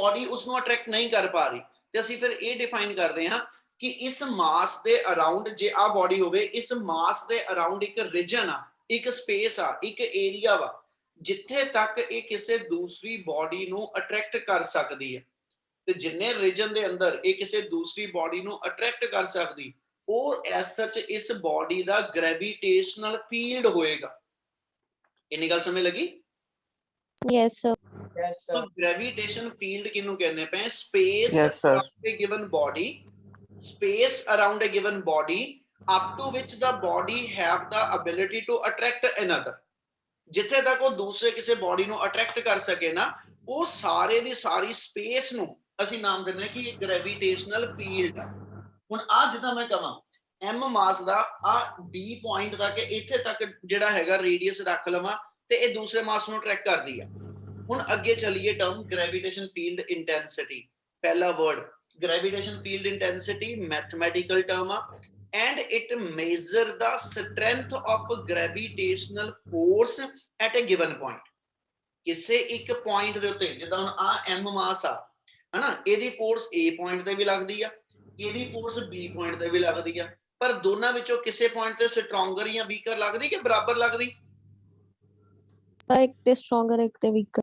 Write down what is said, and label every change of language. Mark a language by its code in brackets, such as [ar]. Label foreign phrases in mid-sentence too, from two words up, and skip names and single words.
[pa] ਬਾਡੀ ਉਸ ਨੂੰ ਅਟਰੈਕਟ ਨਹੀਂ ਕਰ ਪਾ ਰਹੀ ਤੇ ਅਸੀਂ ਫਿਰ ਇਹ ਡਿਫਾਈਨ ਕਰਦੇ ਹਾਂ ਕਿ ਇਸ ਮਾਸ ਦੇ ਅਰਾਊਂਡ ਜੇ ਆ ਬਾਡੀ ਹੋਵੇ ਇਸ ਮਾਸ ਦੇ ਅਰਾਊਂਡ ਇੱਕ ਰੀਜਨ ਆ ਇੱਕ ਸਪੇਸ ਆ ਇੱਕ ਏਰੀਆ ਵਾ ਜਿੱਥੇ ਤੱਕ ਇਹ ਕਿਸੇ ਦੂਸਰੀ ਬਾਡੀ ਨੂੰ ਅਟਰੈਕਟ ਕਰ ਸਕਦੀ ਹੈ ਤੇ ਜਿੰਨੇ ਰੀਜਨ ਦੇ ਅੰਦਰ ਇਹ ਕਿਸੇ ਦੂਸਰੀ ਬਾਡੀ ਨੂੰ ਅਟਰੈਕਟ ਕਰ ਸਕਦੀ ਉਹ ਐਸ ਸੱਚ ਇਸ ਬੋਡੀ ਦਾ [en] gravitational field [pa] ਹੋਏਗਾ। ਇੰਨੀ ਗੱਲ ਸਮਝ ਲੱਗੀ? [en] Yes, sir. Yes, So gravitation field [pa] ਕਿਨੂੰ ਕਹਿਣੇ ਪੇ [en] space Yes, sir. around a given body, space around a given body up to which the body have the ability to attract another। [pa] ਜਿੱਥੇ ਤੱਕ ਉਹ ਦੂਸਰੇ ਕਿਸੇ ਬੋਡੀ ਨੂੰ ਅਟਰੈਕਟ ਕਰ ਸਕੇ ਨਾ, ਉਹ ਸਾਰੇ ਦੀ ਸਾਰੀ ਸਪੇਸ ਨੂੰ ਅਸੀਂ ਨਾਮ ਦਿੰਦੇ ਹਾਂ ਕਿ ਇਹ [en] gravitational field [pa] ਆ। ਹੁਣ ਆ ਜਿੱਦਾਂ ਮੈਂ ਕਹਾਂ m ਮਾਸ ਦਾ ਆ b ਪੁਆਇੰਟ ਤੱਕ ਇੱਥੇ ਤੱਕ ਜਿਹੜਾ ਹੈਗਾ ਰੇਡੀਅਸ ਰੱਖ ਲਵਾਂ ਤੇ ਇਹ ਦੂਸਰੇ ਮਾਸ ਨੂੰ ਟਰੈਕ ਕਰਦੀ ਆ। ਹੁਣ ਅੱਗੇ ਚਲੀਏ [en] term gravitation field intensity. [pa] ਪਹਿਲਾ [en] word gravitation field intensity mathematical term [pa] ਆ [en] and it measure the strength of gravitational force at a given point। [pa] ਕਿਸੇ ਇੱਕ ਪੁਆਇੰਟ ਦੇ ਉੱਤੇ ਜਿੱਦਾਂ ਹੁਣ ਆ m ਮਾਸ ਆ ਹਨਾ, ਇਹਦੀ ਫੋਰਸ a ਪੁਆਇੰਟ ਤੇ ਵੀ ਲੱਗਦੀ ਆ, ਇਹਦੀ ਫੋਰਸ b ਪੁਆਇੰਟ ਤੇ ਵੀ ਲੱਗਦੀ ਆ, ਪਰ ਦੋਨਾਂ ਵਿੱਚੋਂ ਕਿਸੇ ਪੁਆਇੰਟ ਤੇ ਸਟਰੋਂਗਰ ਜਾਂ ਵੀਕਰ ਲੱਗਦੀ ਕਿ ਬਰਾਬਰ ਲੱਗਦੀ? ਇੱਕ ਤੇ stronger ਇੱਕ ਤੇ weaker।